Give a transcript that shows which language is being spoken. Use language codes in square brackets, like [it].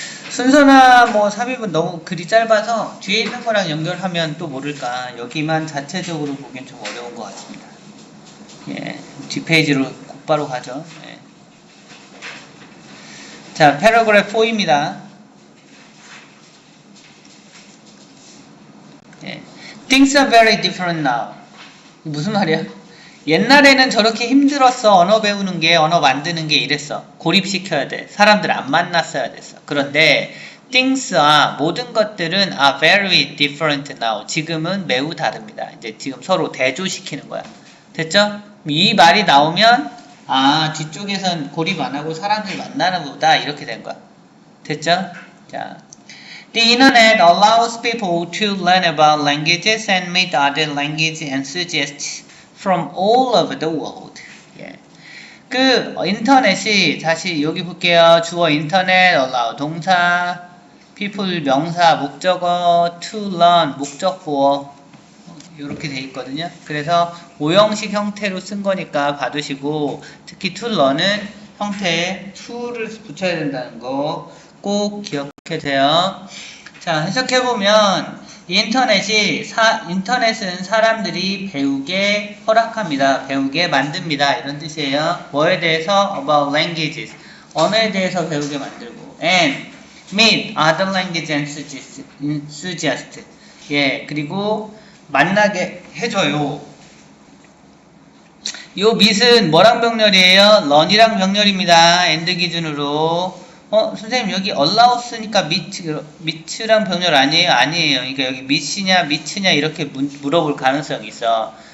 [ko] 순서나 뭐 삽입은 너무 글이 짧아서 뒤에 있는 거랑 연결하면 또 모를까 여기만 자체적으로 보기엔 좀 어려운 것 같습니다. 뒷페이지로 곧바로 가죠. 자, paragraph 4입니다. [en] Things are very different now. [ko] 무슨 말이야? 옛날에는 저렇게 힘들었어. 언어 배우는 게, 언어 만드는 게 이랬어. 고립시켜야 돼. 사람들 안 만났어야 됐어. 그런데 [en] things are, [ko] 모든 것들은 [en] are very different now. [ko] 지금은 매우 다릅니다. 이제 지금 서로 대조시키는 거야. 됐죠? 이 말이 나오면 뒤쪽에선 고립 안 하고 사람들 만나는 보다 이렇게 된 거야. 됐죠? [en] 자, The internet allows people to learn about languages and meet other language enthusiasts from all over the world. [ko] 그 인터넷이 다시 여기 볼게요. 주어 인터넷, allow 동사, people 명사, 목적어, to learn 목적보어 이렇게 돼 있거든요. 그래서 오형식 형태로 쓴 거니까 봐두시고 특히 to learn은 형태에 to를 붙여야 된다는 거 꼭 기억해주세요. 자, 해석해보면 인터넷은 사람들이 배우게 허락합니다. 배우게 만듭니다. 이런 뜻이에요. 뭐에 대해서? [en] About languages. [ko] 언어에 대해서 배우게 만들고 [en] and meet other language enthusiasts. [ko] 그리고 만나게 해줘요. 요 meet은 뭐랑 병렬이에요? learn이랑 병렬입니다. and 기준으로. 선생님 여기 allow 쓰니까 meet랑 병렬 아니에요? 아니에요. 그러니까 여기 meet냐 이렇게 물어볼 가능성이 있어.